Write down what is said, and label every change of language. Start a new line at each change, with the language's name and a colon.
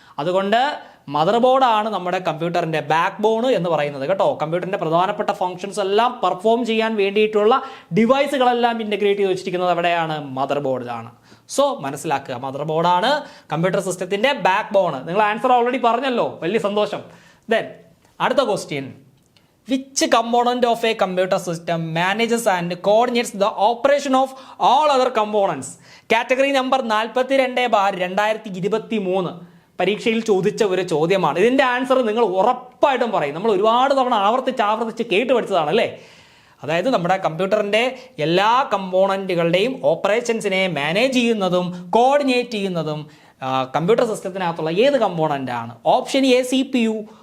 Malayalam: അതുകൊണ്ട് മദർ ബോർഡാണ് നമ്മുടെ കമ്പ്യൂട്ടറിൻ്റെ ബാക്ക് ബോൺ എന്ന് പറയുന്നത് കേട്ടോ. കമ്പ്യൂട്ടറിൻ്റെ പ്രധാനപ്പെട്ട ഫങ്ഷൻസ് എല്ലാം പെർഫോം ചെയ്യാൻ വേണ്ടിയിട്ടുള്ള ഡിവൈസുകളെല്ലാം ഇൻ്റഗ്രേറ്റ് ചെയ്ത് വെച്ചിരിക്കുന്നത് എവിടെയാണ്? മദർ ബോർഡിലാണ്. സോ മനസ്സിലാക്കുക, മദർ ബോർഡാണ് കമ്പ്യൂട്ടർ സിസ്റ്റത്തിൻ്റെ ബാക്ക് ബോൺ. നിങ്ങൾ ആൻസർ ഓൾറെഡി പറഞ്ഞല്ലോ, വലിയ സന്തോഷം. ദെൻ അടുത്ത question.
English: Which component of a computer system manages and coordinates the operation of all other components?
Malayalam: Category number 42/2023 പരീക്ഷയിൽ ചോദിച്ച ഒരു ചോദ്യമാണ്. ഇതിൻ്റെ ആൻസർ നിങ്ങൾ ഉറപ്പായിട്ടും പറയും. നമ്മൾ ഒരുപാട് തവണ ആവർത്തിച്ച് കേട്ട് പഠിച്ചതാണ് അല്ലേ. അതായത് നമ്മുടെ കമ്പ്യൂട്ടറിൻ്റെ എല്ലാ കമ്പോണൻറ്റുകളുടെയും ഓപ്പറേഷൻസിനെ മാനേജ് ചെയ്യുന്നതും കോർഡിനേറ്റ് ചെയ്യുന്നതും കമ്പ്യൂട്ടർ സിസ്റ്റത്തിനകത്തുള്ള ഏത് കമ്പോണൻ്റാണ്? Option A CPU,